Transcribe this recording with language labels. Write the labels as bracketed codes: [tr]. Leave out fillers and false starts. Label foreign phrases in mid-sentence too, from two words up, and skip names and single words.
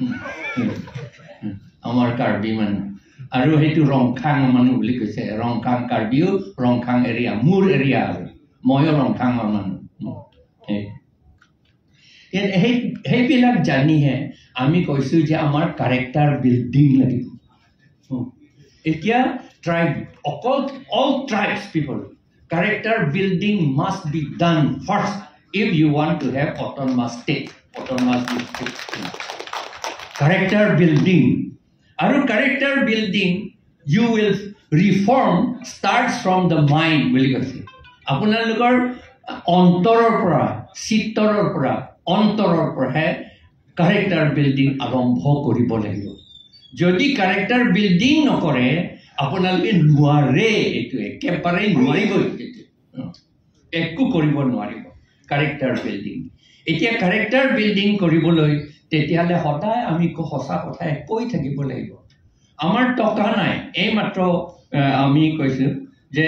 [as] আমাৰ কাৰ্বি মানুহ আৰু সেইটো ৰংখাং মানুহ বুলি কৈছে ৰংখাং কাৰ্বিও ৰংখাং এৰিয়া মোৰ এৰিয়া আৰু ময়ো ৰংখাঙৰ মানুহ সেইবিলাক জানিহে আমি কৈছোঁ যে আমাৰ [en] character building [as] লাগিব এতিয়া [en] tribe all tribes people character building must be done first if you want to have autonomous state character building and character building you will reform starts from the mind [as] বুলি কৈছে আপোনালোকৰ অন্তৰৰ পৰা চিত্ৰৰ পৰা অন্তৰৰ পৰা [en] character building [as] আৰম্ভ কৰিব লাগিব যদি [en] character building [as] নকৰে আপোনালোকে নোৱাৰে এইটো একেবাৰে নোৱাৰিব একো কৰিব নোৱাৰিব [en] character building [as] এতিয়া [en] character building [as] কৰিবলৈ তেতিয়াহ'লে সদায় আমি সঁচা কথা কৈ থাকিব লাগিব আমাৰ টকা নাই এইমাত্ৰ আমি কৈছোঁ যে